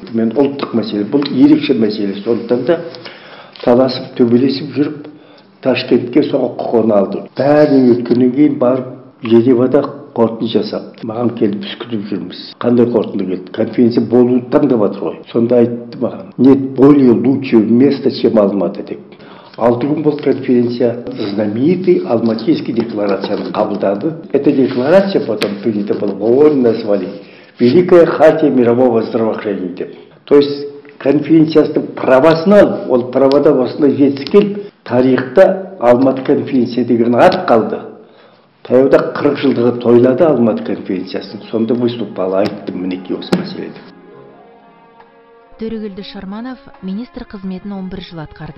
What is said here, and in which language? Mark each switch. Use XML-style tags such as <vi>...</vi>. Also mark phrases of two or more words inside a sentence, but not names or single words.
<kk>Мен ұлттық мәселе, бұл ерекше мәселе. Сондықтан да таласып, төбелесіп жүріп, Ташкентке соған құқығын алды. Бәрін өткеннен кейін барып, Женевада қорытынды жасап, маған келіп біз күтіп жүрміз. Қандай қорытынды келді? Конференция болуды таңдап жатыр ғой. Сонда айтты маған,</kk> <ru>нет более лучшего места, чем Алматы деп.</ru> <kk>6 күн бұл конференция</kk> <ru>знаменитый Алматинский</ru> <kk>декларацияны қабылдады.</kk> <ru>Эта декларация потом принята была, ООН назвали Великая хартия мирового здравоохранения деп. То есть</ru> <kk>конференциясының правасын алып, ол правада осындай жетістік келіп, тарихта Алматы конференция деген ат қалды. Таяуда 40 жылдығы тойлады Алматы конференциясын. Сонда выступала, айттым мінекей осы мәселеде. Төрегелді Шарманов министр қызметін 11 жыл атқарды.</kk>